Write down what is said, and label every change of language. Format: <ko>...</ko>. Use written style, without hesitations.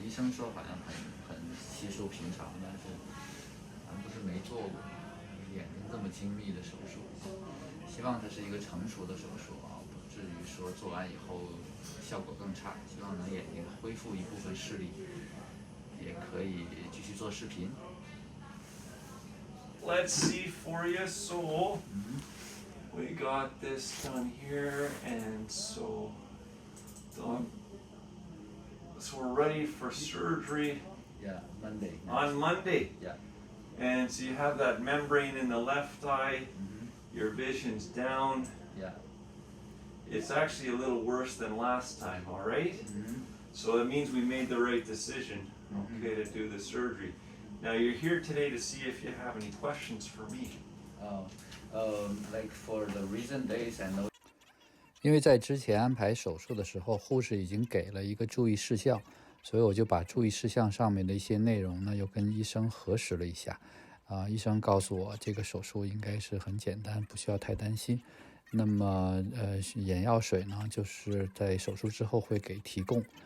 <zh>医生说好像很稀疏平常，但是咱不是没做过，眼睛这么精密的手术。希望它是一个成熟的手术啊，不至于说做完以后效果更差。希望能眼睛恢复一部分视力，也可以继续做视频。</zh> <en>Let's see for you. So we got this done here, and so we're ready for surgery. Yeah, Monday. On Monday. Yeah. And so you have that membrane in the left eye. Your vision's down. Yeah. It's actually a little worse than last time, all right? So it means we made the right decision, okay, to do the surgery. Now you're here today to see if you have any questions for me. Like for the recent days I know.</en> <zh>因为在之前安排手术的时候，护士已经给了一个注意事项，所以我就把注意事项上面的一些内容呢，又跟医生核实了一下。医生告诉我这个手术应该是很简单，不需要太担心。那么眼药水呢，就是在手术之后会给提供。</zh>